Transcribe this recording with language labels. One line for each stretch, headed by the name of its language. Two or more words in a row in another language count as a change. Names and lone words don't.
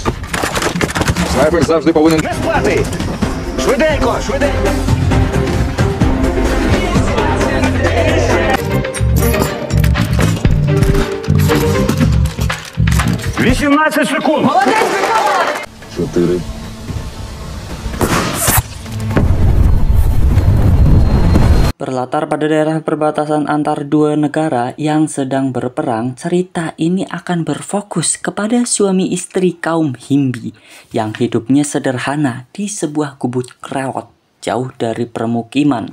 Ukrainian: Снайпер завжди повинен... Не спати! Швиденько, швиденько! «18 секунд! Молодець, Микола! 4.
Indonesian: Berlatar pada daerah perbatasan antar dua negara yang sedang berperang, cerita ini akan berfokus kepada suami istri kaum Himbi yang hidupnya sederhana di sebuah gubuk krewot jauh dari permukiman.